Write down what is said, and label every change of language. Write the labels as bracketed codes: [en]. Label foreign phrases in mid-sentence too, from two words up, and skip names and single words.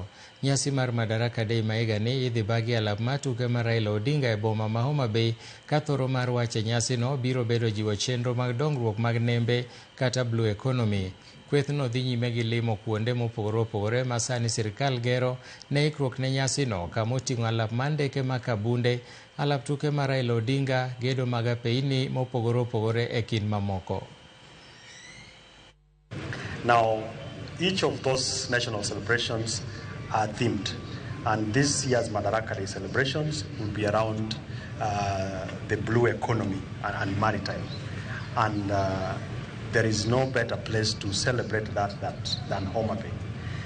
[luo] Nyasi mar Madaraka Day ma higani idhi bagi alap mar tuke mar Raila Odinga e boma ma Homa Bay ka thoro mar wache nyasi no biro bedo jiwo chenro mag dongruok mag nembe kata [en] blue economy. [luo] Kweth no dhi nyime gi limo kuonde mopogore opogore ma sani sirikal gero ne ikruok ne nyasi no kama oting'o alap mar ndeke ma Kabunde, alap tuke mar Raila Odinga, gedo mag apeini mopogore opogore e kind mamoko. [en] Now, each of those national celebrations are themed, and this year's Madaraka Day celebrations will be around the blue economy and maritime. And there is no better place to celebrate that than Homa Bay.